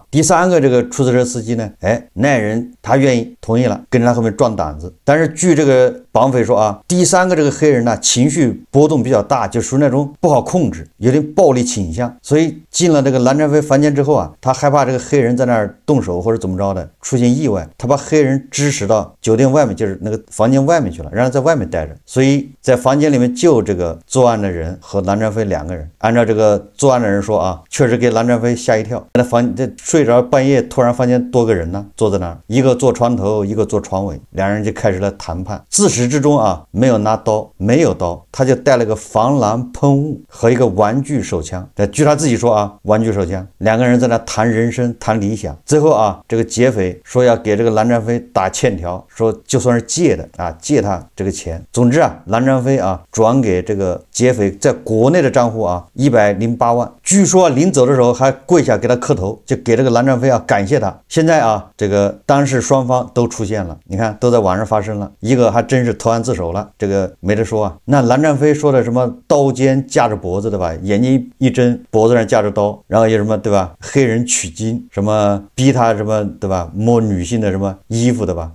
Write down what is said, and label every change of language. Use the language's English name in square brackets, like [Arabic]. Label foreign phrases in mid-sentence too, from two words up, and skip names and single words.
[Chinese] 第3個這個出租車司機呢，哎，那人他願意同意了，跟着他後面壯膽子。但是據這個綁匪說啊，第3個這個黑人呢，情緒波動比較大，就屬於那種不好控制，有點暴力傾向，所以進了這個藍占飛房間之後啊，他害怕這個黑人在那兒動手或者怎麼着的出現意外，他把黑人支使到酒店外面，就是那個房間外面去了，讓他在外面待着。所以在房間裡面救這個作案的人和蓝占飞2 個人。按照這個作案的人說啊，確實給藍占飛嚇一跳，這睡着半夜突然發現多個人呢，坐在那兒，一個坐床頭，一個坐床尾，2人就開始了談判。自始至終啊，沒有拿刀，沒有刀，他就帶了個防狼噴霧和一個玩具手槍。據他自己說啊，玩具手槍，2個人在那談人生，談理想。最後啊，這個劫匪說要給這個藍占飛打欠條，說就算是借的啊，借他這個錢。總之啊，藍占飛啊轉給這個劫匪在國內的賬戶啊108萬。據說臨走的時候還跪下給他磕頭，就給這個藍占飛啊感謝他。現在啊，這個當事雙方都出現了，你看都在晚上發生了，一個還真是投案自首了，這個沒得說啊。那藍占飛說的什麼刀尖架着脖子，對吧？眼睛一睜，脖子上架着刀，然後有什麼，對吧？黑人取經，什麼逼他什麼，对吧？摸女性的什麼衣服，对吧？